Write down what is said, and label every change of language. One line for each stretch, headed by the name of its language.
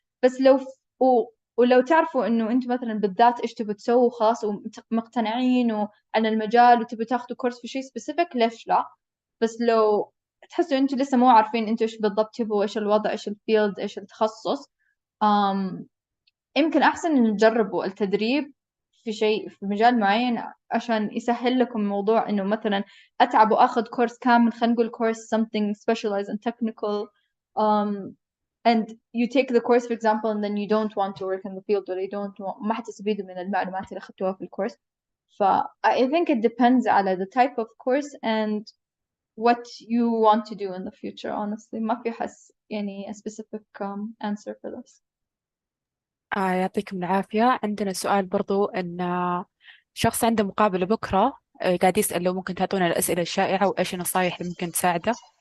Arabic: بس ولو تعرفوا إنه أنتوا مثلا بالذات إيش تبوا تسووا خلاص ومقتنعين عن المجال وتبوا تاخذوا كورس في شيء سبيسيفيك، ليش لا؟ بس لو تحسوا أنتوا لسه مو عارفين أنتوا إيش بالضبط تبوا، إيش الوضع، إيش الفيلد، إيش التخصص، أم يمكن أحسن إن تجربوا التدريب في شيء في مجال معين عشان يسهل لكم الموضوع. إنه مثلا أتعب وأخذ كورس كامل، خلينا نقول
English: course something specialized and technical, um, and you take the course for example and then you don't want to work in the field or you don't want
Arabic: ما حتستفيدوا من المعلومات اللي أخذتوها في الكورس.
English: I think it depends على the type of course and what you want to do in the future. Honestly
Arabic: ما في حس يعني
English: a specific answer for this.
Arabic: يعطيكم العافية. عندنا سؤال برضو أن شخص عنده مقابلة بكرة، قاعد يسأل لو ممكن تعطونا الأسئلة الشائعة وإيش النصائح اللي ممكن تساعده.